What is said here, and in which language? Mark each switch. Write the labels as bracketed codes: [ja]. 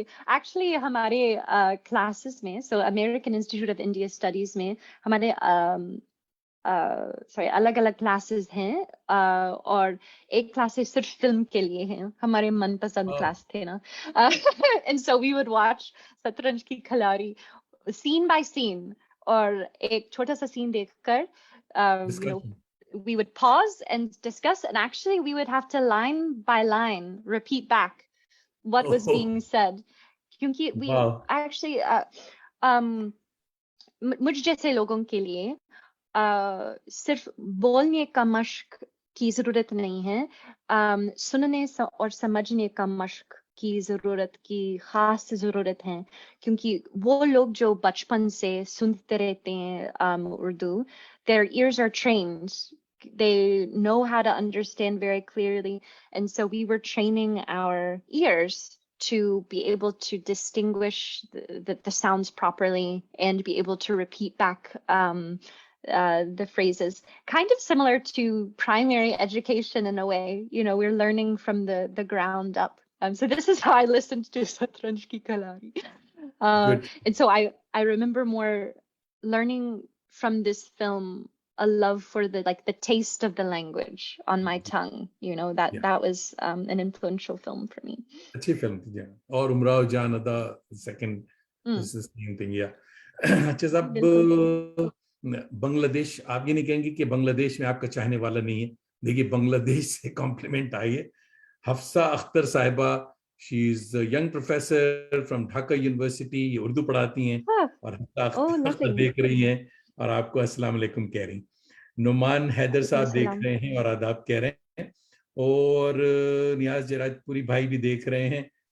[hi] Actually हमारे classes में, सो American institute of India studies में हमारे सॉरी अलग अलग क्लासेस हैं, और एक क्लासेस सिर्फ फिल्म के लिए हैं। हमारे मनपसंद क्लास थे ना। [en] and so we would watch [hi] शतरंज की खिलाड़ी सीन बाय सीन, और एक छोटा सा सीन देखकर [en] you know, discussion. we would pause and discuss, and actually we would have to line by line repeat back what was oh, being said. [hi] क्योंकि [en] we वाह, [hi] actually मुझ जैसे लोगों के लिए सिर्फ बोलने का मश्क की जरूरत नहीं है, सुनने और समझने का मश्क की ज़रूरत की ख़ास ज़रूरत है क्योंकि वो लोग जो बचपन से सुनते रहते हैं Urdu, [en] their ears are trained. They know how to understand very clearly. And so we were training our ears to be able to distinguish the sounds properly and be able to repeat back the phrases. Kind of similar to primary education in a way. You know, we're learning from the ground up. So this is how I listened to Satranj Ki Kalari. Good. And so I remember more learning from this film a love for the taste of the language on my tongue. You know, Yeah. that was an influential film for me. [hi] अच्छी film थी yeah. और उमराव जान अदा [en] second this is same thing [hi] या अच्छा साहब बांग्लादेश आप ये नहीं कहेंगे कि बांग्लादेश में आपका चाहने वाला नहीं है देखिए बांग्लादेश से कॉम्प्लीमेंट आई है हफ्सा अख्तर साहिबा [en] she is young professor from Dhaka university [hi] Urdu पढ़ाती हैं और हफ्सा अख्तर देख रही हैं और आपको अस्सलाम वालेकुम कह रही नुमान हैदर साहब देख रहे हैं और आदाब कह रहे हैं और नियाज जराजपुरी भाई भी देख रहे हैं